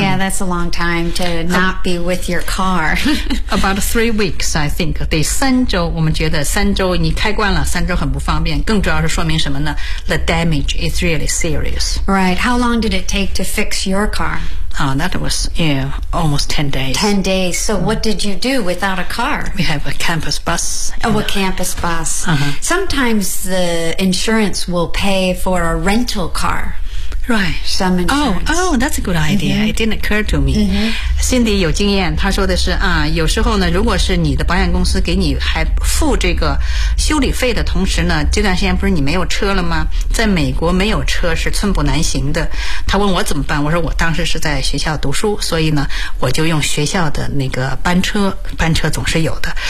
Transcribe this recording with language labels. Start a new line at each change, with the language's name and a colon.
English: Yeah, that's a long time to not be with your car. About 3 weeks, I think.
Chinese: 得三周我们觉得三周你开惯了三周很不方便。更主要是说明什么呢 ?
English: The damage is really serious. Right. How long did it take to fix your car? That was, almost 10 days. 10 days. So what did you do without a car? We have a campus bus. Oh, a campus bus. Sometimes the insurance will pay for a rental car. Right. Some insurance. Oh, that's a good idea. Mm-hmm. It didn't occur to me. Mm-hmm.
Chinese: Cindy 有经验，她说的是啊，有时候呢，如果是你的保险公司给你还付这个修理费的同时呢，这段时间不是你没有车了吗？在美国没有车是寸步难行的。他问我怎么办，我说我当时是在学校读书，所以呢，我就用学校的那个班车，班车总是有的。